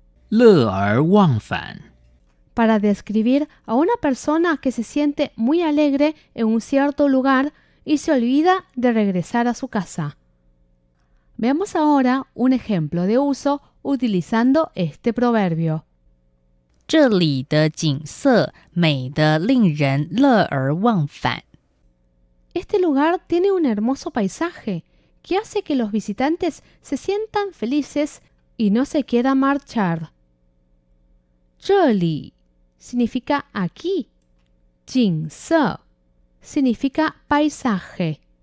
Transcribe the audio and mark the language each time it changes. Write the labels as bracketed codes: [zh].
[zh] 乐而忘返， [es] para describir a una persona que se siente muy alegre en un cierto lugar y se olvida de regresar a su casa. Veamos ahora un ejemplo de uso utilizando este proverbio. [zh] 这里的景色美得令人乐而忘返。 [es] Este lugar tiene un hermoso paisaje que hace que los visitantes se sientan felices y no se quieran marchar. 这里 significa aquí. 景色 significa paisaje.